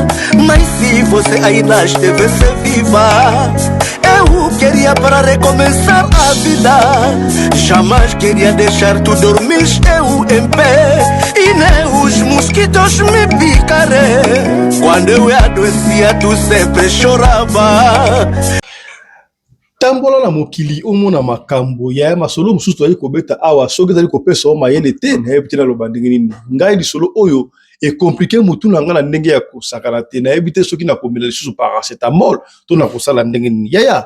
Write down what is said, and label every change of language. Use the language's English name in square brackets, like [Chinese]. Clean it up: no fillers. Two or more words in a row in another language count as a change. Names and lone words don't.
[Portuguese] Mas se você ainda estivesse viva, eu queria para recomeçar a vida. Jamais queria deixar tu dormir eu em pé e nem os mosquitos me picarem. Quando eu adoecia tu sempre chorava. [Lingala] Tambola na mokili omona makambo ya masolo mususu ali kobeta awa soki ezali kopesa o mayele te na yebi te na loba ndenge nini ngai lisolo oyo ekomplike mutu na nga na ndenge ya kosakana te na yebi te soki na komela lisusu paracetamol to na kosala ndenge nini yaya.